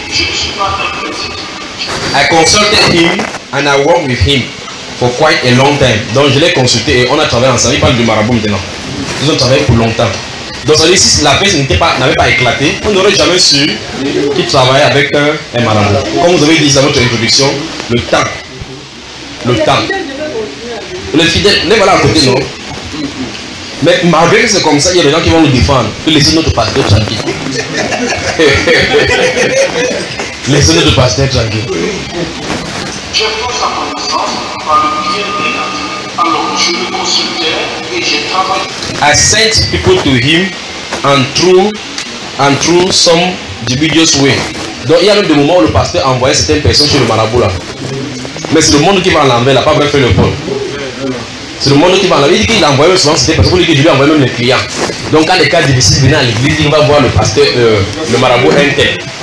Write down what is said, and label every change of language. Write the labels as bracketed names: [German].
[English] I consulted him and I worked with him for quite a long time. [French] Donc je l'ai consulté et on a travaillé ensemble. Il parle du marabout maintenant. Ils ont travaillé pour longtemps. Donc si la paix n'avait pas éclaté, on n'aurait jamais su qu'il travaillait avec un marabout. Comme vous avez dit dans votre introduction, le temps. Le temps. Le fidèle, les voilà à côté, non? Mais malgré que c'est comme ça, il y a des gens qui vont nous défendre. Que laissez notre pasteur tranquille. Laissez notre pasteur tranquille. Je pense à mon sens par le bien des natifs. Alors je le consultais. [English] I sent people to him and through some dubious way. [French] Donc il y a même des moments où le pasteur envoyait certaines personnes chez le marabout là. Mais c'est le monde qui va en l'envers, il n'a pas vraiment fait le bon. C'est le monde qui va en l'envers. Il dit qu'il envoyait souvent certaines personnes pour lui dire que je lui envoie même les clients. Donc quand les cas difficiles venaient à l'église, il va voir le pasteur, le marabout inter.